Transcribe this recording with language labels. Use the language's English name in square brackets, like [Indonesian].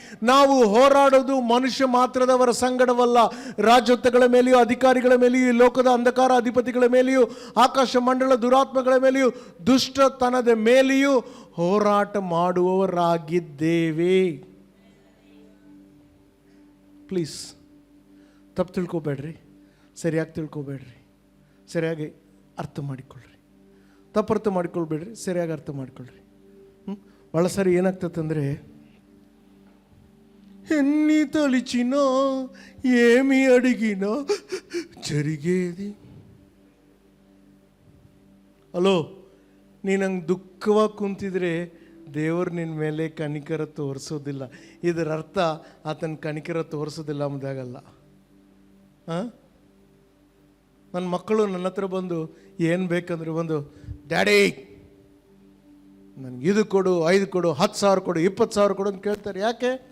[Kannada] ನಾವು ಹೋರಾಡೋದು ಮನುಷ್ಯ ಮಾತ್ರದವರ ಸಂಗಡವಲ್ಲ, ರಾಜತ್ವಗಳ ಮೇಲೆಯೂ, ಅಧಿಕಾರಿಗಳ ಮೇಲೆಯೂ, ಈ ಲೋಕದ ಅಂಧಕಾರ ಅಧಿಪತಿಗಳ ಮೇಲೆಯೂ, ಆಕಾಶ ಮಂಡಲ ದುರಾತ್ಮಗಳ ಮೇಲೆಯೂ, ದುಷ್ಟತನದ ಮೇಲೆಯೂ ಹೋರಾಟ ಮಾಡುವವರಾಗಿದ್ದೇವೆ. ಪ್ಲೀಸ್ ತಪ್ಪು ತಿಳ್ಕೊಬೇಡ್ರಿ, ಸರಿಯಾಗಿ ತಿಳ್ಕೊಬೇಡ್ರಿ, ಸರಿಯಾಗಿ ಅರ್ಥ ಮಾಡಿಕೊಳ್ಳ್ರಿ. ತಪ್ಪು ಅರ್ಥ ಮಾಡ್ಕೊಳ್ಬೇಡ್ರಿ, ಸರಿಯಾಗಿ ಅರ್ಥ ಮಾಡ್ಕೊಳ್ರಿ. ಭಾಳ ಸರಿ [Telugu] ఏనాಗ್ತదంటే ఎన్ని తలిచినా ఏమి అడిగినా జరిగేది. హలో, [Kannada] ನೀನು ಹಂಗೆ ದುಃಖವಾಗಿ ಕುಂತಿದ್ರೆ ದೇವರು ನಿನ್ನ ಮೇಲೆ ಕನಿಕರ ತೋರಿಸೋದಿಲ್ಲ. ಇದರ ಅರ್ಥ ಆತನ ಕನಿಕರ ತೋರಿಸೋದಿಲ್ಲ ಅಂದಾಗಲ್ಲ. ಹಾಂ, ನನ್ನ ಮಕ್ಕಳು ನನ್ನ ಹತ್ರ ಬಂದು ಏನು ಬೇಕಂದ್ರೆ ಬಂದು, ಡ್ಯಾಡಿ ನನಗೆ ಇದು ಕೊಡು, 5 ಕೊಡು, 10,000 ಕೊಡು, 20,000 ಕೊಡು ಅಂತ ಕೇಳ್ತಾರೆ. ಯಾಕೆ?